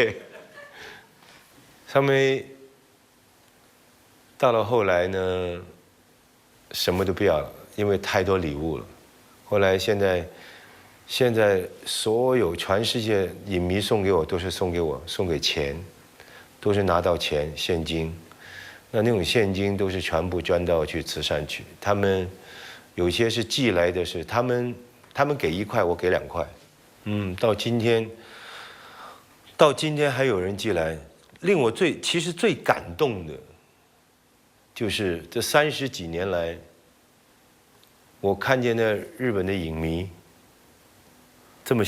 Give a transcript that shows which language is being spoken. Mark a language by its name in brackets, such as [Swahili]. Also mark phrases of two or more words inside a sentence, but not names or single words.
[Chinese] 後尾到了後來呢，什麼都不要了，因為太多禮物了。後來現在所有全世界影迷送給我都是送給錢，都是拿到錢現金。那種現金都是全部捐到去慈善去。他們有些是寄來的是，他們給1塊，我給2塊。到今天還有人寄來。令我其實最感動的， 就是这30几年来，我看见那日本的影迷这么